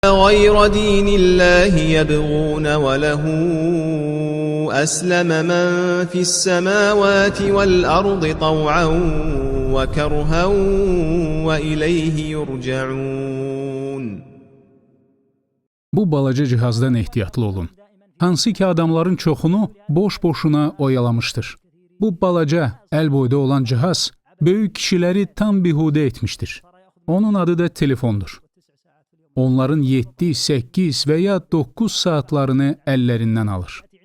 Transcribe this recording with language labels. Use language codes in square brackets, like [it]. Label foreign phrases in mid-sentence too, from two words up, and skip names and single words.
[ar] غير دين الله يبغون وله أسلم من في السماوات والأرض طوعا وكرها وإليه يرجعون. [az] Bu balaca cihazdan ehtiyatlı olun. Hansı ki adamların çoxunu boş-boşuna oyalamışdır. Bu balaca, əl boyda olan cihaz böyük kişiləri tam bihudə etmişdir. Onun adı da telefondur. Onların 7, 8 və ya 9 saatlarını əllərindən alır.